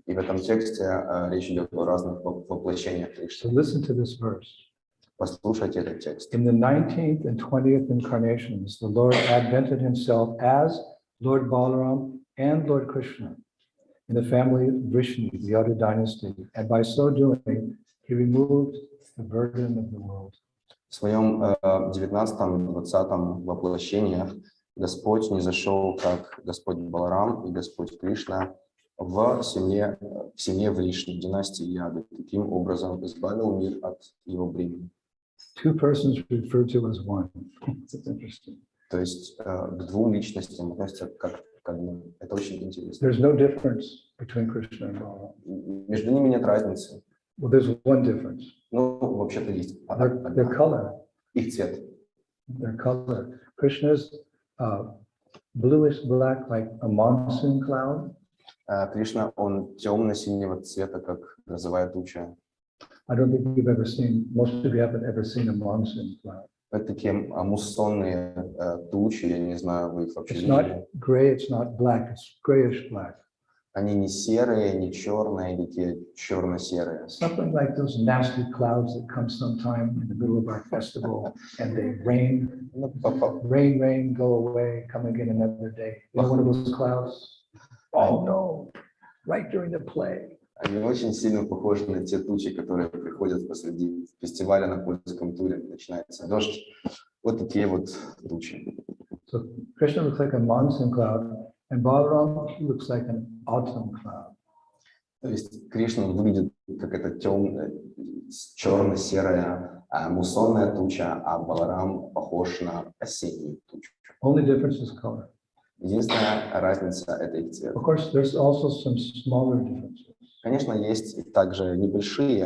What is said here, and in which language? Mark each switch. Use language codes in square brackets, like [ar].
[ru] И в этом тексте речь идет о разных воплощениях [en] So [ru] Кришны. [en] listen to this verse. [ru] Послушайте этот текст. [en] In the 19th and 20th incarnations, the Lord advented himself as Lord Balaram and Lord Krishna in the family of Vishnu, the Yadu dynasty, and by so doing, he removed the burden of the world. [ru] В своем 19-20 воплощениях Господь не зашел как Господь Баларам и Господь Кришна в семье Вришни, династии Яды. Таким образом избавил мир от его бремени. [en] Two persons referred to as one. It's interesting. [ru] То есть к двум личностям относятся как к одному. Это очень интересно. [en] There's no difference between Krishna and Balaram. [ru] Между ними нет разницы. [en] Well, there's one difference. [ru] Ну, вообще-то есть. [en] Their color. [ru] Их цвет. [en] Their color. Krishna's bluish black, like a monsoon cloud. [ru] Кришна, он темно-синего цвета, как грозовая туча. [en] I don't think you've ever seen, most of you haven't ever seen a monsoon cloud. [ru] Это такие муссонные тучи, я не знаю, вы их вообще [en] It's [ru] видели. [en] not gray, it's not black, it's grayish black. [ru] Они не серые, не черные, такие черно-серые. [en] Something like those nasty clouds that come sometime in the middle of our festival and they rain, rain, go away, come again another day. You know one of those clouds? Oh no, right during the play. [ru] Они очень сильно похожи на те тучи, которые приходят посреди фестиваля на польском туре. Начинается дождь. Вот такие вот тучи. [en] So Krishna looks like a monsoon cloud, and Balaram looks like an autumn cloud. [ru] То есть Кришна выглядит как это темная, черно-серая муссонная туча, а Баларам похож на осеннюю тучу. [en] Only difference is color. [ru] Единственная разница – это их цвет. [en] Of course, there's also some smaller differences. [ru] Конечно, есть также небольшие